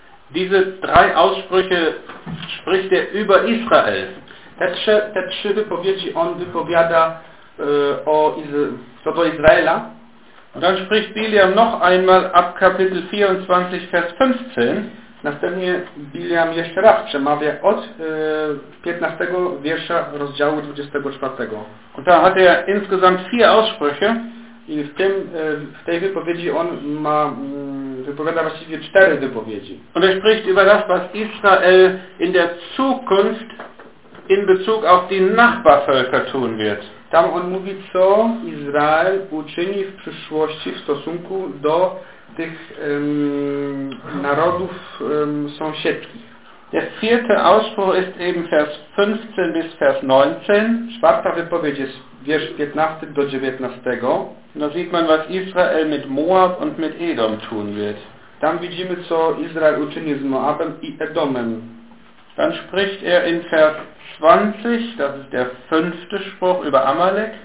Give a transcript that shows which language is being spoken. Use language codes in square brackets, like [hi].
[de] Diese drei Aussprüche spricht er über Israel. [pl] Te trzy wypowiedzi on wypowiada co do Izraela. [de] Und dann spricht Bileam noch einmal ab Kapitel 24, Vers 15. [pl] Następnie Bileam jeszcze raz przemawia od 15 wiersza rozdziału 24. [de] Und da hat er insgesamt 4 Aussprüche. [pl] I w tej wypowiedzi on ma wypowiada właściwie 4 wypowiedzi. [de] Und er spricht über das, was Israel in der Zukunft in Bezug auf die Nachbarvölker tun wird. [pl] Tam on mówi, co Izrael uczyni w przyszłości w stosunku do tych narodów sąsiedzkich. [de] Der vierte Ausspruch ist eben Vers 15 bis Vers 19. [pl] Czwarta wypowiedź jest wiersz 15 do 19. [de] Da sieht man, was Israel mit Moab und mit Edom tun wird. [pl] Tam widzimy, co Izrael uczyni z Moabem i Edomem. [de] Dann spricht er in Vers 20, das ist der fünfte Spruch, über Amalek.